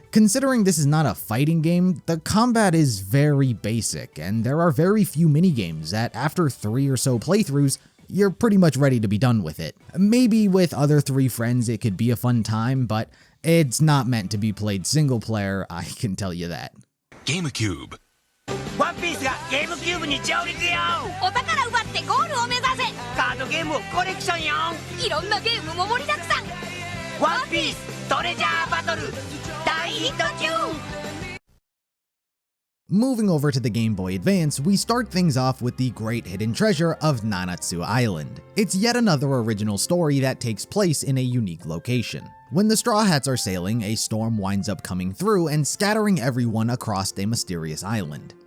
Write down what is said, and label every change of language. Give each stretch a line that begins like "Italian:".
English: Considering this is not a fighting game, the combat is very basic, and there are very few minigames that, after 3 or so playthroughs, you're pretty much ready to be done with it. Maybe with other 3 friends it could be a fun time, but it's not meant to be played single player, I can tell you that. GameCube
Japanese: ワンピースがゲームキューブに上陸よ。お宝奪ってゴールを目指せ。カードゲームをコレクションよ。いろんなゲームも盛りだくさん。ワンピーストレジャーバトル大ヒット中。
English: Moving over to the Game Boy Advance, we start things off with the great hidden treasure of Nanatsu Island. It's yet another original story that takes place in a unique location. When the Straw Hats are sailing, a storm winds up coming through and scattering everyone across a mysterious island.